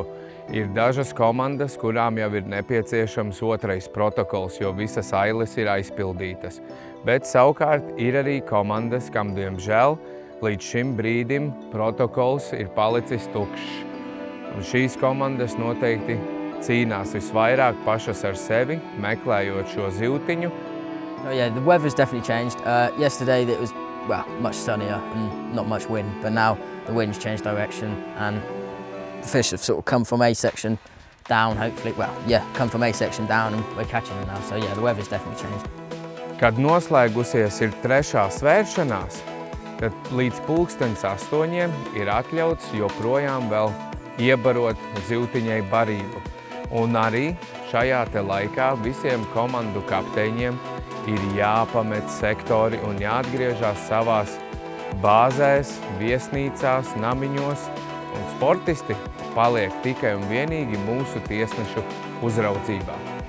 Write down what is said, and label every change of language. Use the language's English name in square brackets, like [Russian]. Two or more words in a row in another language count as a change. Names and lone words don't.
[Latvian] Ir dažas komandas, kurām jau ir nepieciešams otrais protokols, jo visas ailes ir aizpildītas. Bet savukārt ir arī komandas, kam diemžēl līdz šim brīdim protokols ir palicis tukšs. Un šīs komandas noteikti cīnās visvairāk pašas ar sevi, meklējot šo zivtiņu. [English] Oh yeah, the weather's definitely changed. Yesterday it was, well, much sunnier and not much wind, but now the wind's changed direction and the fish have sort of come from A section down, hopefully, well, yeah, come from A section down and we're catching them now. So yeah, the weather's definitely changed. [Latvian] Kad noslēgusies ir trešā svēršanās, tad līdz 8:00 ir atļauts joprojām vēl iebarot zivtiņai barību. Un arī šajā te laikā visiem komandu kapteiņiem ir jāpamet sektori un jāatgriežās savās bāzēs, viesnīcās, namiņos, un sportisti paliek tikai un vienīgi mūsu tiesnešu uzraudzībā.